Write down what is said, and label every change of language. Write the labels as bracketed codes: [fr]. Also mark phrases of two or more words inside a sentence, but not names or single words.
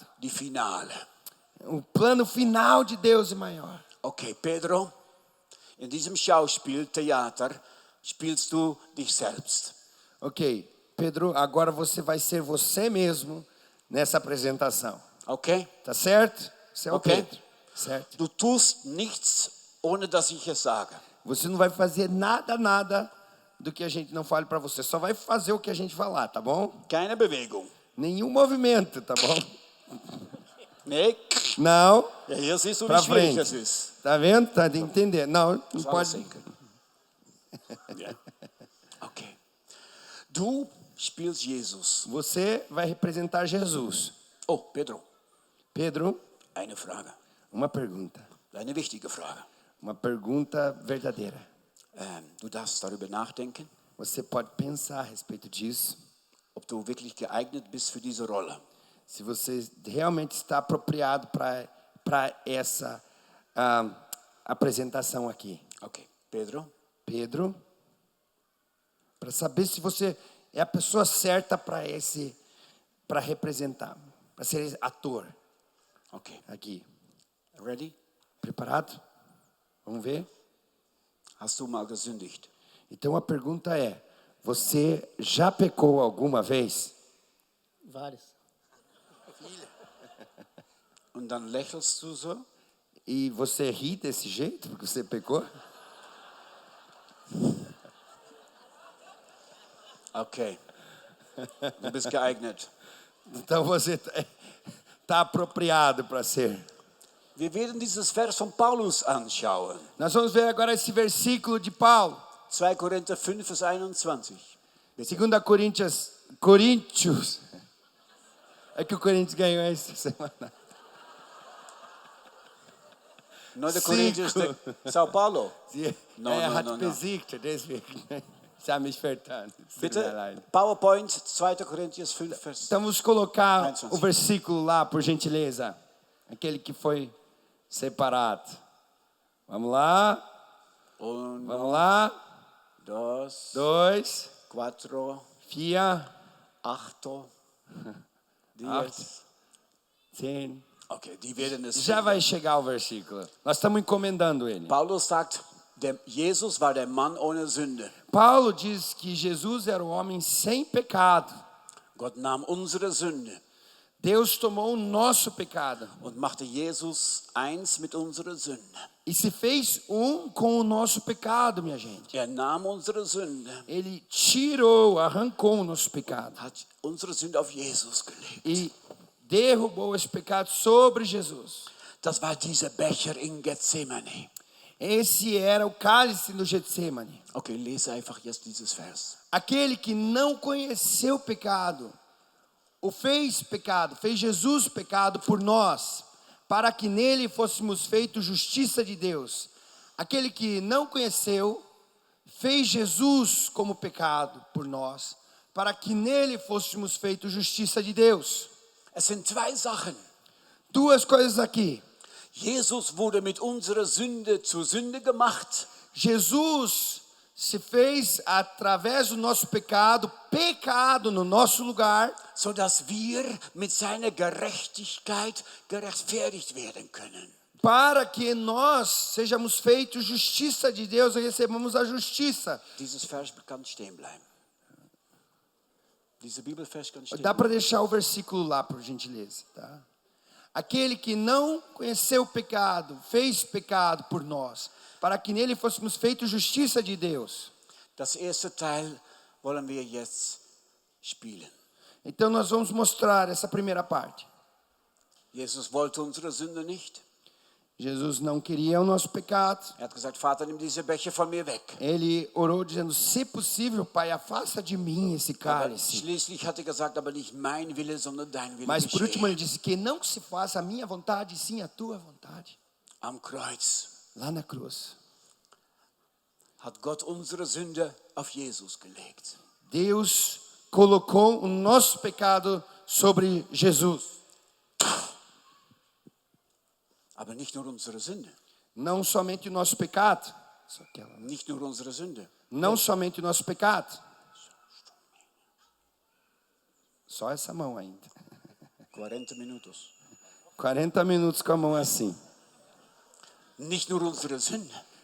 [de] Die Finale. [pt] O plano final de Deus é maior. [de] Okay, Pedro, In diesem Schauspiel, Theater, spielst du dich selbst. [pt] Ok, Pedro, agora você vai ser você mesmo nessa apresentação. Okay? Tá certo? Você é o Ok. Pedro, certo? [de] Du tust nichts, ohne dass ich es sage. [pt] Você não vai fazer nada do que a gente não fale para você. Só vai fazer o que a gente falar, tá bom? [de] Keine Bewegung. [pt] Nenhum movimento, tá bom? [de] Nee? [pt] Não, [de] Ja, hier siehst du, wie [pt] pra [de] schwierig [pt] frente. [de] es ist. [pt] Tá vendo? Tá de entender. Não [de] Das war [pt] pode. [de] senken. Ja. Okay. Du spielst Jesus. [pt] Você vai representar Jesus. Oh, Pedro, Pedro, [de] eine Frage. [pt] uma pergunta. [de] Eine wichtige Frage. [pt] Uma pergunta verdadeira. [de] Du darfst darüber nachdenken, [pt] Você pode pensar a respeito disso. [de] ob du wirklich geeignet bist für diese Rolle. [pt] Se você realmente está apropriado para essa apresentação aqui. [de] Okay, Pedro, [pt] Pedro, para saber se você é a pessoa certa para representar, para ser ator [de] okay. [pt] aqui. [de] Ready? [pt] Preparado? Vamos ver? [de] Hast du mal gesündigt? [pt] Então a pergunta é: você já pecou alguma vez? Vários. [de] Und dann lächelst du so? [pt] E você ri desse jeito porque você pecou? [de] Okay. Du bist geeignet. [pt] Então você está apropriado para ser. [de] Wir werden dieses Vers von Paulus anschauen. [pt] Nós vamos ver agora esse versículo de Paulo. [de] 2 Korinther 5, Vers 21. Bitte. [pt] 2 Coríntios. É que o Corinthians ganhou essa semana. [de] 9 Korinther ist der Sao Paulo. No, Er [pt] no, [de] hat [pt] no, no. [de] besiegt, deswegen. Ich habe mich vertan. Bitte, PowerPoint, 2 Korinther 5, Vers. [pt] Então vamos colocar [de] 21. [pt] o versículo lá, por gentileza. Aquele que foi separado. Vamos lá. [de] Und [pt] Vamos lá. [de] 2, [pt] 2, [de] 4, [pt] 4, [de] 8, 10. [pt] 10. [de] Okay, die werden es. [pt] Já vai chegar o versículo. Nós estamos encomendando ele. [de] Paulus sagt, Jesus war der Mann ohne Sünde. [pt] Paulo diz que Jesus era o homem sem pecado. [de] Gott nahm unsere Sünde [pt] Deus tomou o nosso pecado [de] und machte Jesus eins mit unserer Sünde. [pt] e se fez um com o nosso pecado, minha gente. [de] Nahm unsere Sünde, [pt] Ele tirou, arrancou o nosso pecado [de] hat unsere Sünde auf Jesus gelegt. [pt] e derrubou esse pecado sobre Jesus. [de] Das war dieser Becher in Gethsemane. [pt] Esse era o cálice no Getsemane. [de] Okay, lese einfach jetzt dieses Vers. [pt] Aquele que não conheceu o pecado, o fez pecado, fez Jesus pecado por nós, para que nele fôssemos feitos justiça de Deus. Aquele que não conheceu, fez Jesus como pecado por nós, para que nele fôssemos feitos justiça de Deus. [de] Es sind zwei Sachen. [pt] Duas coisas aqui. [de] Jesus wurde mit unserer Sünde zur Sünde gemacht. [pt] Jesus se fez através do nosso pecado, pecado no nosso lugar, [de] Sodass wir mit seiner Gerechtigkeit gerechtfertigt werden können. [pt] para que nós sejamos feitos justiça de Deus e recebamos a justiça. [de] Dieses Vers kann stehen bleiben. Dieser Bibelvers kann stehen [pt] Dá para [de] bleiben. [pt] deixar o versículo lá, por gentileza, tá? Aquele que não conheceu o pecado, fez pecado por nós, para que nele fôssemos feitos justiça de Deus. [de] Das erste Teil wollen wir jetzt spielen. [pt] Então nós vamos mostrar essa primeira parte. [de] Jesus wollte unsere Sünde nicht. [pt] Jesus não queria o nosso pecado. [de] Hat gesagt, Vater, nimm diese Becher von mir weg. [pt] Ele orou dizendo: se possível, Pai, afasta de mim esse [de] Aber [pt] cálice. [de] schließlich hat er gesagt, aber nicht mein Wille, sondern dein Wille [pt] Mas por último [de] geschehe. [pt] ele disse que não se faça a minha vontade, sim a tua vontade. [de] Am Kreuz [pt] Lá na cruz, [de] hat Gott unsere Sünde auf Jesus gelegt. [pt] Deus colocou o nosso pecado sobre Jesus. [de] Aber nicht nur unsere Sünde. [pt] Não somente o nosso pecado, só aquela. [de] Nicht nur unsere Sünde. [pt] Não somente o nosso pecado. Só essa mão ainda. 40 minutos. 40 minutos com a mão assim. [de] Nicht nur unsere Sünde.